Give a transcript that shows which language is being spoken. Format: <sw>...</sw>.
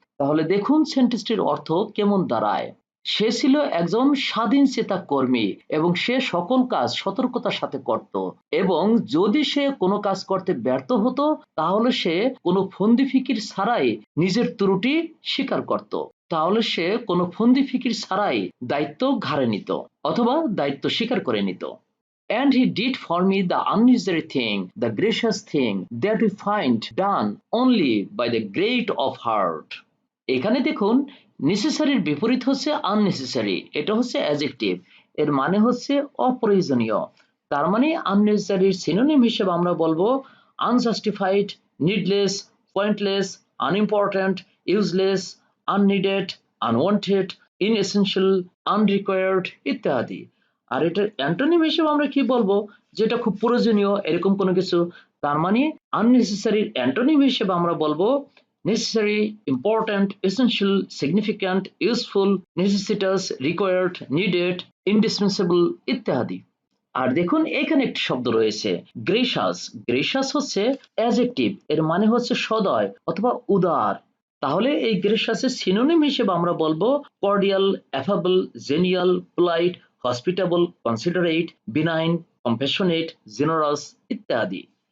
<bn>তাহলে দেখুন সেন্টেন্সটির অর্থ কেমন দাঁড়ায়। সে ছিল একজন স্বাধীন চেতা কর্মী এবং সে সকল কাজ সতর্কতার সাথে করত, এবং যদি সে কোনো কাজ করতে ব্যর্থ হতো তাহলে সে কোনো ফন্দি ফিকির ছাড়াই নিজের ত্রুটি স্বীকার করত। তাহলে সে কোনো ফন্দি ফিকির ছাড়াই দায়িত্ব ঘাড়ে নিত অথবা দায়িত্ব স্বীকার করে নিত।</bn> <en>And he did for me the unnecessary thing, the gracious thing that we find done only by the great of heart.</en> <bn>এখানে দেখুন নেসেসারির বিপরীত হচ্ছে আননেসেসারি, এটা হচ্ছে অ্যাডজেক্টিভ, এর মানে হচ্ছে অপ্রয়োজনীয়। তার মানে আননেসেসারির সিনোনিম হিসেবে আমরা বলবো unjustified, needless, pointless, unimportant, useless, আননিডেড, unwanted, ইনএসেনশিয়াল, আনরিকোয়ার্ড ইত্যাদি। আর এটার অ্যান্টোনিম হিসেবে আমরা কি বলবো? যেটা খুব প্রয়োজনীয় এরকম কোনো কিছু। তার মানে আননেসেসারির অ্যান্টোনিম হিসেবে আমরা বলবো necessary, important, essential, significant, useful, necessitous, required, needed, indispensable ইত্যাদি। আর দেখুন এখানে একটি শব্দ রয়েছে গ্রেসাস। গ্রেসাস হচ্ছে অ্যাডজেক্টিভ, এর মানে হচ্ছে সদয় অথবা উদার। তাহলে এই গ্রেসাসের সিনোনিম হিসেবে আমরা বলবো cordial, affable, জেনিয়াল, polite, hospitable, considerate, benign, compassionate, generous ইত্যাদি।</bn>